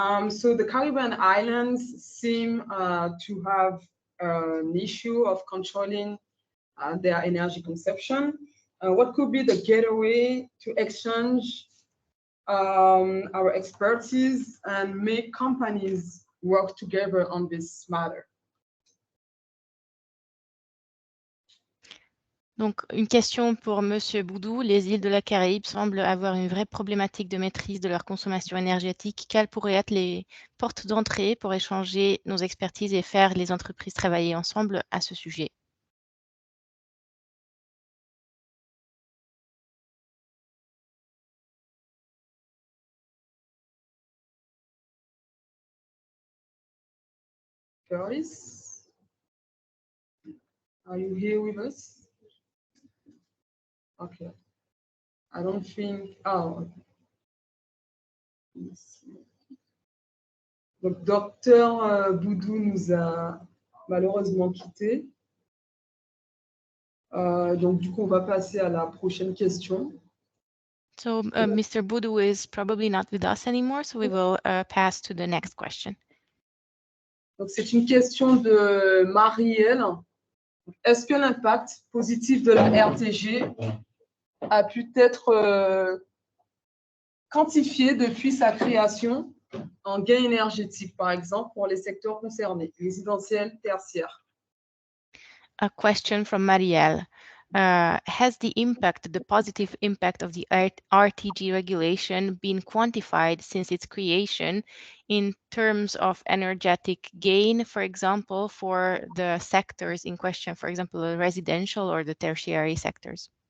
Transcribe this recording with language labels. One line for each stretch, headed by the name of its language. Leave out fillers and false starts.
English: So the Caribbean islands seem to have an issue of controlling their energy consumption. What could be the gateway to exchange our expertise and make companies work together on this matter?
French: Donc, une question pour Monsieur Boodoo. Les îles de la Caraïbe semblent avoir une vraie problématique de maîtrise de leur consommation énergétique. Quelles pourraient être les portes d'entrée pour échanger nos expertises et faire les entreprises travailler ensemble à ce sujet?
English: Doris, are you here with us? Okay. I don't think. Oh.
French: Donc, Docteur Boodoo nous a malheureusement quittés. Donc, du coup, on va passer à la prochaine question.
English: So, Mr. Boodoo is probably not with us anymore, so we will pass to the next question.
French: Donc, c'est une question de Marielle. Est-ce que l'impact positif de la RTG a pu être quantifié depuis sa création en gain énergétique, par exemple, pour les secteurs concernés, résidentiels, tertiaires?
English: A question from Marielle. Has the positive impact of the RTG regulation been quantified since its creation in terms of energetic gain, for example, for the sectors in question, for example, the residential or the tertiary sectors?